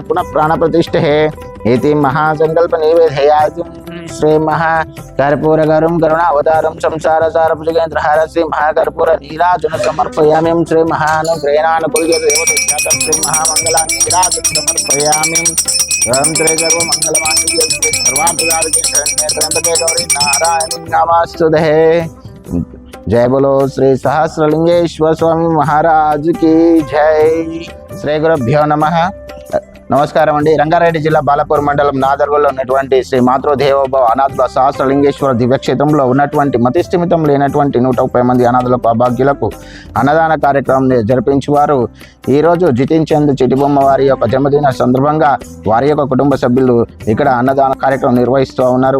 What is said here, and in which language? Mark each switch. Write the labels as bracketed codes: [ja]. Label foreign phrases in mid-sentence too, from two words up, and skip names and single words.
[sa] पुनः प्राणप्रतिष्ठे इति महासंकल्प निवेदयामि श्री महा कर्पूरगरुं करुणावतारं संसारसारभुजगेन्द्रहार श्री महाकर्पूर नीराजन समर्पयामि श्री महानुग्रहेणानुकूल्यते देवते श्री महामंगलानि नीराजन समर्पयामि। ओम श्री सर्वमंगलमांगल्ये सर्वार्थसाधिके शरण्ये त्र्यंबके गौरी नारायणी नमोस्तुते। [hi] जय बोलो श्री सहस्रलिंगेश्वर स्वामी महाराज की जय। [sa] श्री गुरुभ्यो नमः। [te] నమస్కారం అండి। రంగారెడ్డి జిల్లా బాలాపూర్ మండలం నాదర్గల్లో ఉన్నటువంటి శ్రీ మాతృదేవోభవ అనాథుల సహస్రలింగేశ్వర దివ్యక్షేత్రంలో ఉన్నటువంటి మతిస్థిమితం లేనటువంటి 130 మంది అనాథులకు అభాగ్యులకు అన్నదాన కార్యక్రమం జరిపించేవారు ఈరోజు జితిన్ చంద్ చిటిబొమ్మ వారి యొక్క జన్మదిన సందర్భంగా వారి యొక్క కుటుంబ సభ్యులు ఇక్కడ అన్నదాన కార్యక్రమం నిర్వహిస్తూ ఉన్నారు।